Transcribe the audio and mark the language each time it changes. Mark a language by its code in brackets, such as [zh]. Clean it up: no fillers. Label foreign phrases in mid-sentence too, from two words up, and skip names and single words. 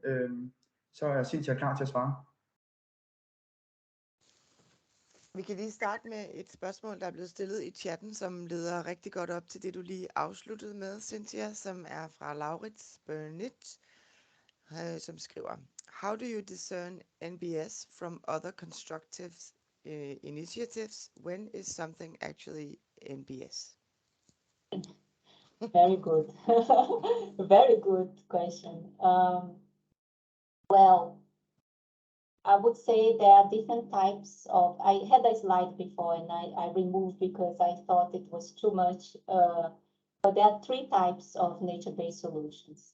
[da] Så er Cynthia klar til at svare. Vi kan lige starte med et spørgsmål, der er blevet stillet i chatten, som leder rigtig godt op til det, du lige afsluttede med, Cynthia, som er fra Laurits Bernit, som skriver: [en] How do you discern NBS from other constructive initiatives? When is something actually NBS? Very good. Very good question. Well, I would say there are different types of, I had a slide before and I removed because I thought it was too much, but there are 3 types of nature-based solutions.